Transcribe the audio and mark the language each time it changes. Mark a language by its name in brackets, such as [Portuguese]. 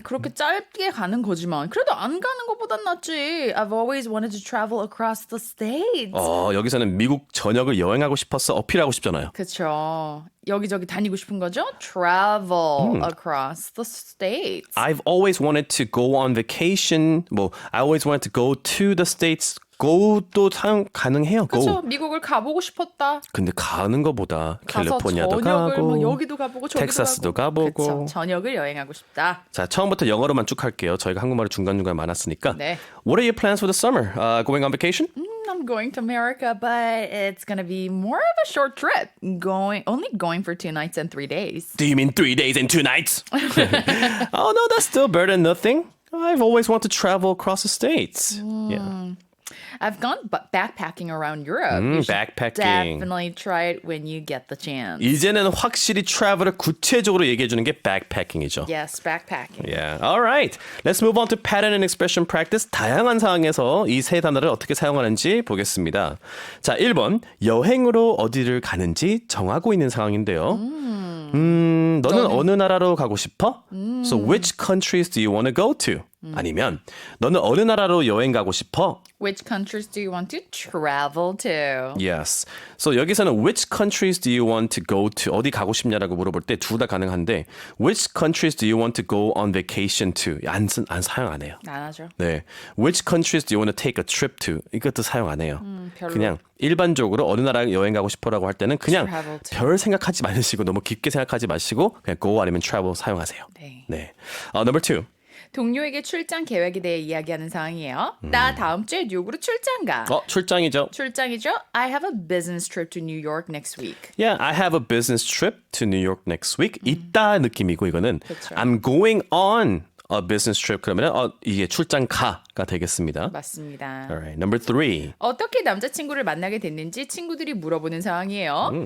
[Korean] 그렇게 짧게 가는 거지만 그래도 안 가는 것보단 낫지. [English] I've always wanted to travel across the states. [Korean] 여기서는 미국 전역을 여행하고 싶어서 어필하고 싶잖아요. 그렇죠. 여기저기 다니고 싶은 거죠? [English] Travel across the states. I've always wanted to go on vacation. I always wanted to go to the States. [Korean] go도 사용 가능해요. 그렇죠. [English] go. [Korean] 미국을 가보고 싶었다. 근데 가는 거보다 가서 캘리포니아도 전역을 가고 뭐 여기도 가보고 저기도 텍사스도 가보고. 가보고. 그쵸. 전역을 여행하고 싶다. 자, 처음부터 영어로만 쭉 할게요. 저희가 한국말을 중간중간 많았으니까. 네. [English] What are your plans for the summer? Going on vacation? I'm going to America, but it's going to be more of a short trip. Only going for 2 nights and 3 days. Do you mean 3 days and 2 nights? Oh, no, that's still better than nothing. I've always wanted to travel across the states. Yeah. I've gone backpacking around Europe. You should backpacking. definitely try it when you get the chance. [Korean] 이제는 확실히 트래블을 구체적으로 얘기해 주는 게 backpacking이죠. [English] Yes, backpacking. Yeah. All right. Let's move on to pattern and expression practice. [Korean] 다양한 상황에서 이 세 단어를 어떻게 사용하는지 보겠습니다. 자, 1번. 여행으로 어디를 가는지 정하고 있는 상황인데요. 너는 어느 나라로 가고 싶어? [English] So which countries do you want to go to? [Korean] 아니면 너는 어느 나라로 여행 가고 싶어? [English] Which countries do you want to travel to? Yes. So [Korean] 여기서는 [English] which countries do you want to go to? [Korean] 어디 가고 싶냐라고 물어볼 때 둘 다 가능한데 [English] which countries do you want to go on vacation to? [Korean] 안 사용 안 해요. 안 하죠. 네. [English] Which countries do you want to take a trip to? [Korean] 이것도 사용 안 해요. 별로. 그냥 일반적으로 어느 나라 여행 가고 싶어라고 할 때는 그냥 [English] Travel to. [Korean] 별 생각하지 마시고 너무 깊게 생각하지 마시고 그냥 go 아니면 travel 사용하세요. 네. [English] Number 2. [Korean] 동료에게 출장 계획에 대해 이야기하는 상황이에요. 나 다음 주에 뉴욕으로 출장 가. 출장이죠. 출장이죠? [English] I have a business trip to New York next week. Yeah, I have a business trip to New York next week. [Korean] 있다 느낌이고 이거는 그쵸. [English] I'm going on a business trip [Korean] 그러면 이게 출장 가가 되겠습니다. 맞습니다. [English] Alright, number 3. [Korean] 어떻게 남자친구를 만나게 됐는지 친구들이 물어보는 상황이에요.